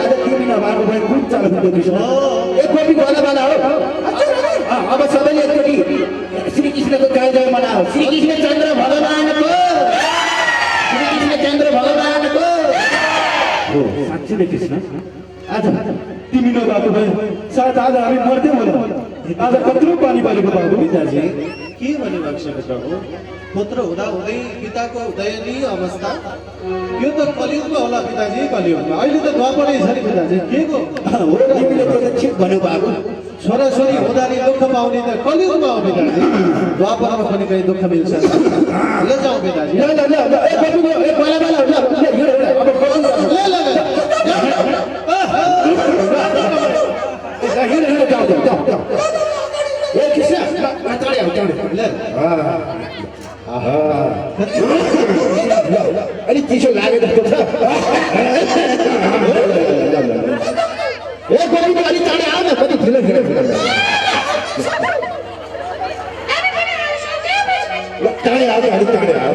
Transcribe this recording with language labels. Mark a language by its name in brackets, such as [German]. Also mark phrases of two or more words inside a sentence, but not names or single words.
[Nepali] एक कपी वाला हो अब सबैले एकचोटि कृष्णको जय जय मनाओ। श्री कृष्ण चन्द्र भगवानको हो साँच्चै नै कृष्ण आज तिमी नभएको भए सायद आज हामी मर्दै होला। आज कत्रो पानी परेको बाबु। पिताजी के भन्नुभएको छ प्रभु? पुत्र हुँदा हुँदै पिताको दयनीय अवस्था, यो त कलियुगमा होला पिताजी, कलियुगमा। अहिले त द्वापरै छ नि पिताजी, के को हो र तिमीले त ठिक भन्नुभएको। छोराछोरी हुँदा नि दुःख पाउने त कलियुगमा हो पिताजी, द्वापरमा पनि कहीँ दुःख मिल्छ। ल जाउँ पिताजी, ल ल ल ए बाबु ए बला बला ल अब कौन ल हिँड जाऊ जाऊ ए कृष्ण चाँडै आऊ चाँडै। अलिक चिसो लागे जस्तो छ। ए बबी अलिक चाँडै आऊ न, कति ढिलो ढिलो चाँडै आऊ अलिक चाँडै आऊ।